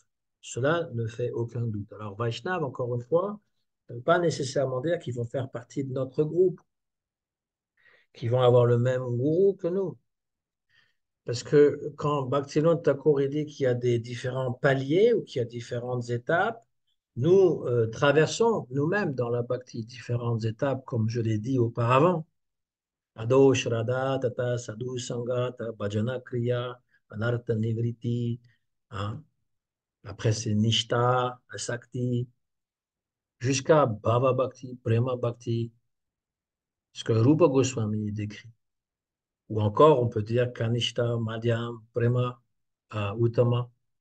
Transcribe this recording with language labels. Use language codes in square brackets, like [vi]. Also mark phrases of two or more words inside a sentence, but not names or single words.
[fr] Cela ne fait aucun doute. Alors, Vaishnav, encore une fois, ne veut pas nécessairement dire qu'ils vont faire partie de notre groupe, qu'ils vont avoir le même gourou que nous. Parce que quand Bhaktivinoda Thakur dit qu'il y a des différents paliers ou qu'il y a différentes étapes, nous traversons nous-mêmes dans la bhakti différentes étapes, comme je l'ai dit auparavant. [sa] अदो श्रद्धा, तत साधु सङ्घ, तत भजन क्रिया, अनर्थ निवृति, [fr] hein. Après c'est Nishta, Asakti, jusqu'à [sa] भाव भक्ति, प्रेम भक्ति, [fr] ce que Rupa Goswami décrit. Ou encore, on peut dire Kanishta, Madhyam, Prema, Uttama.